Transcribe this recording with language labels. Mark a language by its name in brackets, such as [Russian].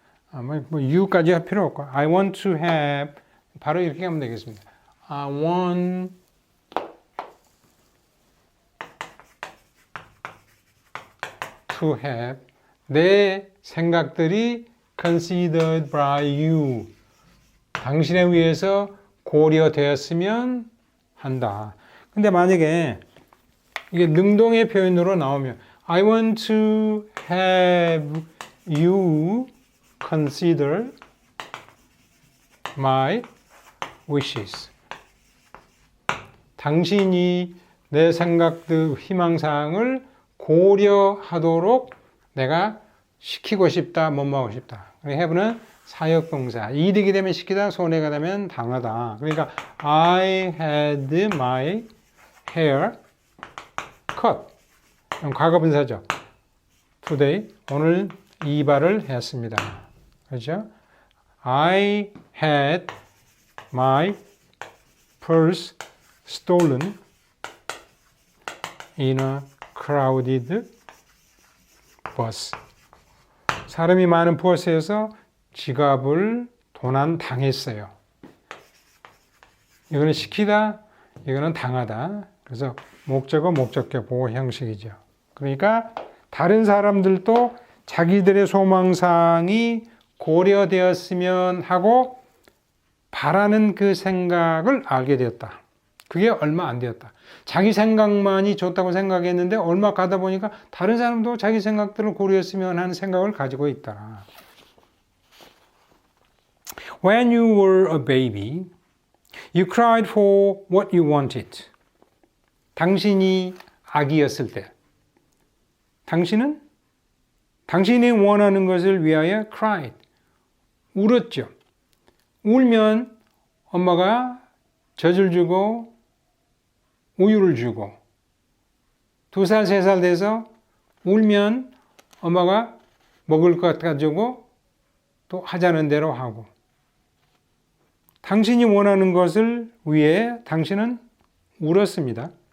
[Korean] 뭐 you까지 할 필요 없고 [English] I want to have [Korean] 바로 이렇게 하면 되겠습니다. [English] I want to have [Korean] 내 생각들이 [English] considered by you [Korean] 당신에 의해서 고려되었으면 한다. 근데 만약에 이게 능동의 표현으로 나오면 [English] I want to have you consider my wishes. [Korean] 당신이 내 생각들, 희망사항을 고려하도록 내가 시키고 싶다, 뭐뭐 하고 싶다. have는 사역동사. 이득이 되면 시키다, 손해가 되면 당하다. 그러니까 [English] I had my hair cut. [Korean] 과거분사죠. Today, 오늘 이발을 했습니다. 그렇죠? [English] I had my purse stolen in a crowded bus. [Korean] 사람이 많은 버스에서 지갑을 도난 당했어요. 이거는 시키다, 이거는 당하다. 그래서 목적어, 목적격 보호 형식이죠. 그러니까 다른 사람들도 자기들의 소망사항이 고려되었으면 하고 바라는 그 생각을 알게 되었다. 그게 얼마 안 되었다. 자기 생각만이 좋다고 생각했는데 얼마 가다 보니까 다른 사람도 자기 생각들을 고려했으면 하는 생각을 가지고 있다. [English] When you were a baby, you cried for what you wanted. [Korean] 당신이 아기였을 때, 당신은 당신이 원하는 것을 위하여 cried, 울었죠. 울면 엄마가 젖을 주고 우유를 주고 2살, 3살 돼서 울면 엄마가 먹을 것 가지고 또 하자는 대로 하고 당신이 원하는 것을 위해 당신은 울었습니다.